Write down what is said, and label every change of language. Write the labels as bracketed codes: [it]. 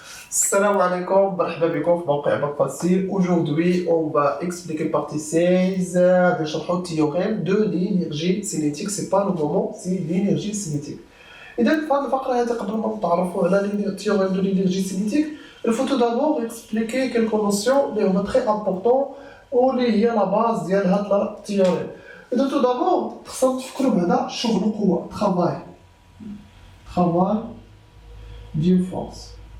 [ar] Salam alaikum, مرحبا بكم في موقع باك فاسيل. [fr] Aujourd'hui, on va expliquer partie 16 de شرح théorème de l'énergie cinétique. C'est pas le moment, c'est l'énergie cinétique. [ar] إذا في هذه الفقرة هذه قبل ما نتعرفوا على [fr] théorème de l'énergie cinétique, il faut tout d'abord expliquer quelques notions [ar] اللي هما [fr] très importants [ar] واللي هي [fr] la base [ar] ديال هذا التيوريم. إذا [fr] tout d'abord [ar] خصنا تفكروا بعدا شغل القوة [fr] travail d'une force.